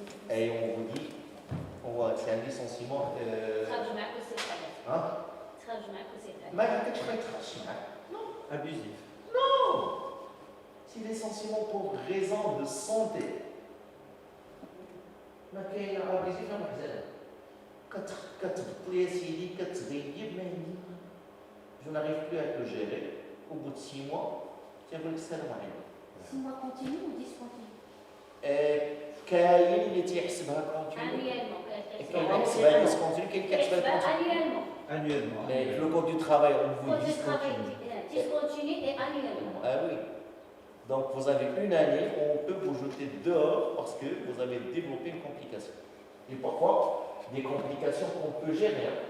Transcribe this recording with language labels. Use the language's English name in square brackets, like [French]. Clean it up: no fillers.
[French] Et on vous dit, c'est un licenciement. Hein? Non. Abusif. Non. C'est licenciement pour raison de santé. [Arabic] ما كاين عابيزي فيها محزنه كتبطلي يا سيدي كتغيب ما عندي [French] je n'arrive plus à te gérer au bout de 6 mois [Arabic] تيقول لك السلام عليكم [French] 6 mois continu ou discontinu? [Arabic] كاين اللي تيحسبها كونتينيو كاين اللي كيحسبها ديسكونتينيو كاين اللي كيحسبها كونتينيو [French] Annuellement. mais le code du travail on vous Code de travail discontinue. discontinu et annuellement. Ah oui. Donc vous avez une année où on peut vous jeter dehors parce que vous avez développé une complication. Et pourquoi? Des complications qu'on peut gérer.